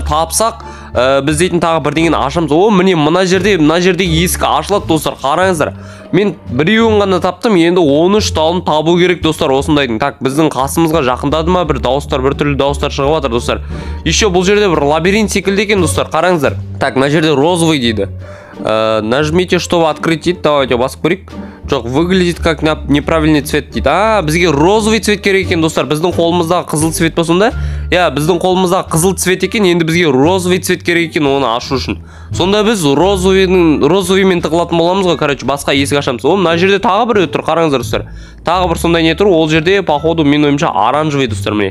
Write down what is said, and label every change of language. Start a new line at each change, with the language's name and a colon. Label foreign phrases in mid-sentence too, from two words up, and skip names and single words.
Kazakh: Тапсақ біз дейтін тағы бірдеңені ашамыз. О, міне мына жердегі есік ашылады достар. Қараңыздар. Мен біреуін ғана таптым, енді 13 талын табу керек достар осындайдың. Так, біздің қасымызға жақындады ма бір дауыстар, бір түрлі дауыстар шығып жатыр достар. Еще бұл жерде бір лабиринт секілді екен достар. Қараңыздар. Так, мына жерде розовый дейді.
Russian: Нажмите, чтобы открыть
Kazakh: дейді. Давайте басып көрейік. Жоқ,
Russian: выглядит как неправильный цвет дейді.
Kazakh: Бізге
Russian: розовый цвет
Kazakh: керек екен достар. Біздің қолымыздағы қызыл цвет болсын да. Біздің қолымыздағы қызыл цвет екен, енді бізге
Russian: розовый цвет
Kazakh: керек екен оны ашу үшін. Сонда біз розовыймен тығылатын боламыз ғой. Короче, басқа есік ашамыз. О, мына жерде тағы бір тұр, қараңыздар достар. Тағы бір сондай не тұр, ол жерде походу мен ойымша оранжевый достар міне.